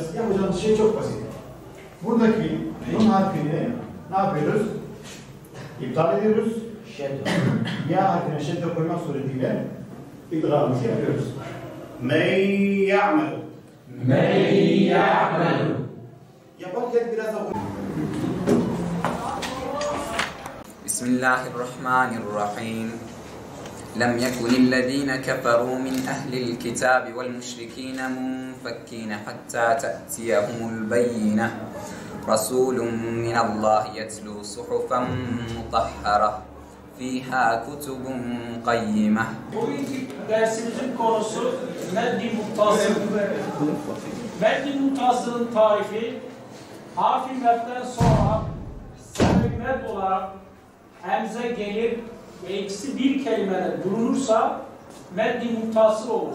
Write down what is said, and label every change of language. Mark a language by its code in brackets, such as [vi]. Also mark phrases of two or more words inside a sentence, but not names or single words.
[tr] Yapacağımız şey çok basit. Buradaki nun harfini ne yapıyoruz? İptal ediyoruz. Ya harfine şedde koymak suretiyle idgâmımızı yapıyoruz. [ar] من يعمل. من يعمل. [tr] Yaparken biraz da [ar] بسم الله الرحمن الرحيم. لم يكن الذين كفروا من أهل الكتاب والمشركين منفكين حتى تأتيهم البينة رسول من الله يتلو صحفا مطهرة فيها كتب قيمة. [tr] Bugünkü dersimizin konusu Meddi Muttasıl. Meddi Muttasıl'ın tarifi harf-i medden sonra sebep med olarak hemze gelir ve ikisi bir kelimede bulunursa meddi muttasıl olur.